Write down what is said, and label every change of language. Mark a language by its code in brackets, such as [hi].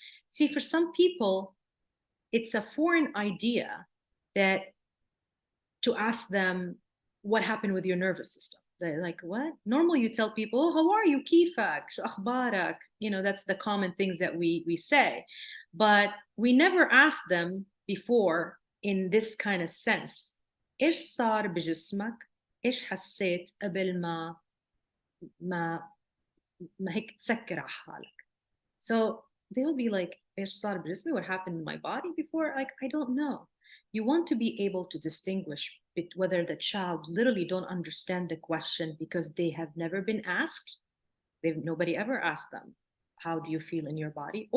[en] See, for some people, it's a foreign idea that to ask them what happened with your nervous system. They're like, what? Normally you tell people, oh, how are you? [ar] كيفك? شو أخبارك? [en] You know, that's the common things that we say. But we never ask them before in this kind of sense. [ar] إيش صار بجسمك؟ إيش حسيت قبل ما هيك تسكر على حالك? [en] So they'll be like, [ar] إيش صار بجسمي? [en] What happened in my body before? Like, I don't know. You want to be able to distinguish whether the child literally don't understand the question because they have never been asked. Nobody ever asked them, how do you feel in your body?